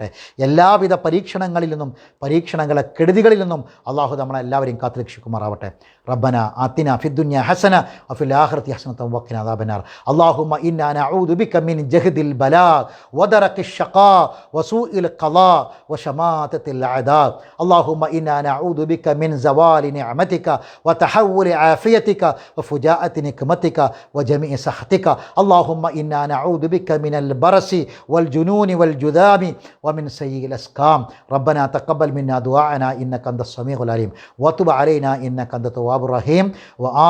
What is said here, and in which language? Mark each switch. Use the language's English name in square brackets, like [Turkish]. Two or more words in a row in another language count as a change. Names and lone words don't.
[Malayalam] എല്ലാവിധ പരീക്ഷണങ്ങളിൽ നിന്നും, പരീക്ഷണങ്ങളെ കെടുതികളിൽ നിന്നും അല്ലാഹു നമ്മളെ എല്ലാവരെയും കാത്തുരക്ഷിക്കുമാറാവട്ടെ. [Arabic] ربنا آتنا في الدنيا حسنة وفي الآخرة حسنة وقنا عذاب النار. اللهم إنا نعوذ بك من جهد البلاء ودرك الشقاء وسوء القضاء وشماتة الأعداء. اللهم إنا نعوذ بك من زوال نعمتك وتحول عافيتك وفجاءة نقمتك وجميع سخطك. اللهم إنا نعوذ بك من البرص والجنون والجذام ومن سيء الأسقام. ربنا تقبل منا دعاءنا إنك أنت السميع العليم وتب علينا إنك أنت التواب الرحيم.